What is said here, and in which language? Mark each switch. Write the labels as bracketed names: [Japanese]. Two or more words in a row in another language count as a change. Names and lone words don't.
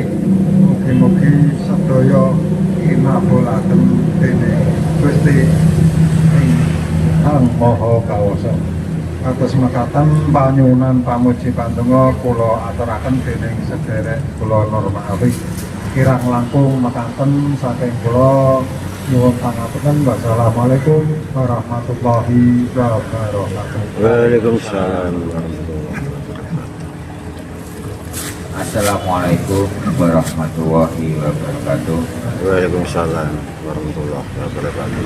[Javanese] Mugi-mugi sedaya kinabulaken dening Gusti ingkang Maha Kawasa. Kados mekaten panyuwunan pamuji pandonga kula aturaken dening sedherek kula Normawi. Kirang langkung mekaten saking kula nyuwun pangapunten. [Arabic] والسلام عليكم ورحمة الله وبركاته. وعليكم السلام ورحمة الله السلام عليكم ورحمة الله وبركاته. وعليكم السلام ورحمة الله وبركاته.